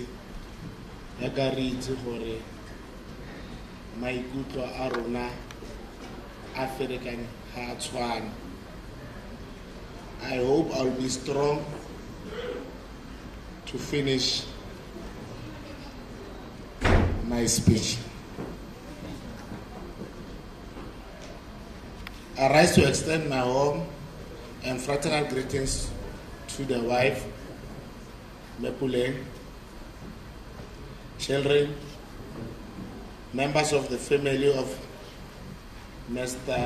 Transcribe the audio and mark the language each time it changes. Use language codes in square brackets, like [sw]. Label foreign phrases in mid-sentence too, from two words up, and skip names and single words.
[st] Yakariti hore maikutlo a rona a ferekang ha tshwana. [en] I hope I'll be strong to finish my speech. I rise to extend my warm and fraternal greetings to the wife, Mepule, children, members of the family of Mr.